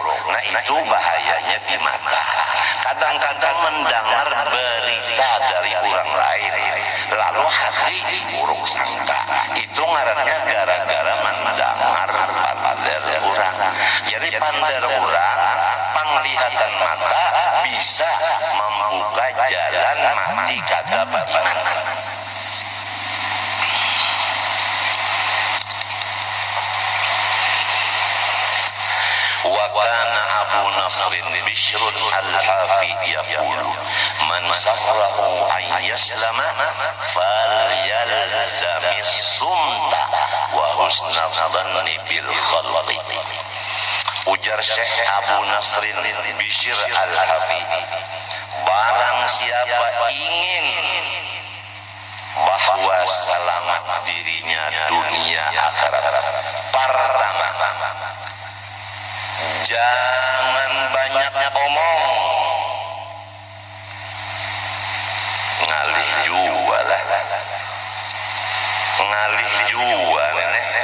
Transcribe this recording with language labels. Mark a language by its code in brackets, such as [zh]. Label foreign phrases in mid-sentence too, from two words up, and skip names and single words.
[bjn] Nah itu bahayanya di mata. Kadang-kadang mendengar berita dari orang lain lalu hati buruk sangka. Itu ngarannya gara-gara mendengar pander orang. Jadi pander orang penglihatan mata bisa membuka jalan mati kada beriman. [ar] وكان أبو نصر بشر الحافي يقول من سره أن يسلم فليلزم الصمت وحسن الظن بالخلق. [bjn] Ujar Syekh Abu Nasrin Bishr al-Hafi, barang siapa ingin bahwa selamat dirinya dunia akhirat, pertama jangan banyak omong, ngalih jua lah, ngalih jua nenek.